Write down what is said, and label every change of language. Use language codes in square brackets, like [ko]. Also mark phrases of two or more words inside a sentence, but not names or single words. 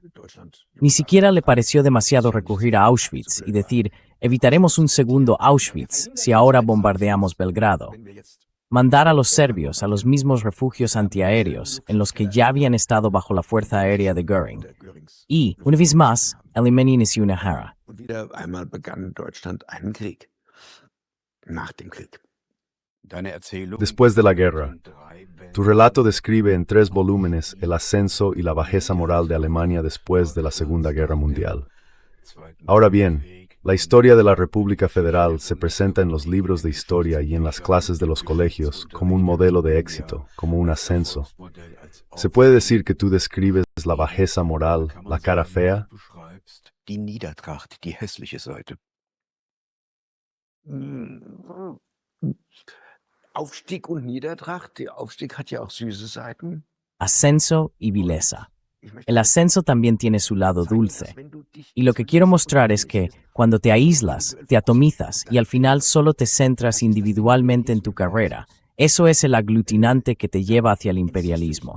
[es] Ni siquiera le pareció demasiado recurrir a Auschwitz y decir, evitaremos un segundo Auschwitz si ahora bombardeamos Belgrado. Mandar a los serbios a los mismos refugios antiaéreos en los que ya habían estado bajo la fuerza aérea de Göring. Y, una vez más, Alemania inició una guerra. [de] Und wieder einmal begann Deutschland einen Krieg. Nach dem Krieg. Deine Erzählung [es] Después de la guerra, tu relato describe en 3 volúmenes el ascenso y la bajeza moral de Alemania después de la Segunda Guerra Mundial. Ahora bien, la historia de la República Federal se presenta en los libros de historia y en las clases de los colegios como un modelo de éxito, como un ascenso. ¿Se puede decir que tú describes la bajeza moral, la cara fea? [de] Die Niedertracht, die hässliche Seite. Aufstieg und Niedertracht. Der Aufstieg hat ja auch süße Seiten. [es] Ascenso y vileza. El ascenso también tiene su lado dulce. Y lo que quiero mostrar es que, cuando te aíslas, te atomizas y al final solo te centras individualmente en tu carrera, eso es el aglutinante que te lleva hacia el imperialismo.